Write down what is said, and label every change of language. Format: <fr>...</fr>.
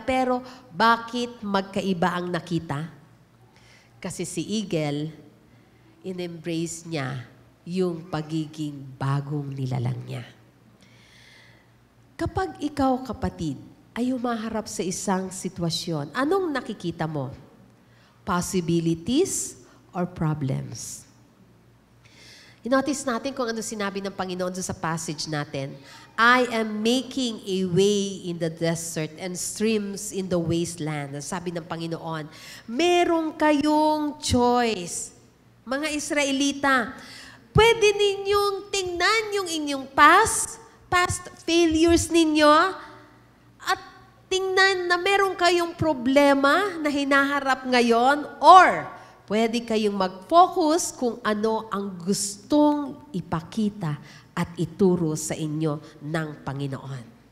<tl>Pero bakit magkaiba ang nakita? Kasi si Eagle, in-embrace niya yung pagiging bagong nilalang niya. Kapag ikaw, kapatid, ay humaharap sa isang sitwasyon, anong nakikita mo?</tl> <en>possibilities, or problems.</en> <tl>I-notice natin kung ano sinabi ng Panginoon sa passage natin.</tl> <en>I am making a way in the desert and streams in the wasteland.</en> <tl>Sabi ng Panginoon, meron kayong choice. Mga Israelita, pwede ninyong tingnan yung inyong past failures ninyo at tingnan na meron kayong problema na hinaharap ngayon, or pwede kayong mag-focus kung ano ang gustong ipakita at ituro sa inyo ng Panginoon.</tl>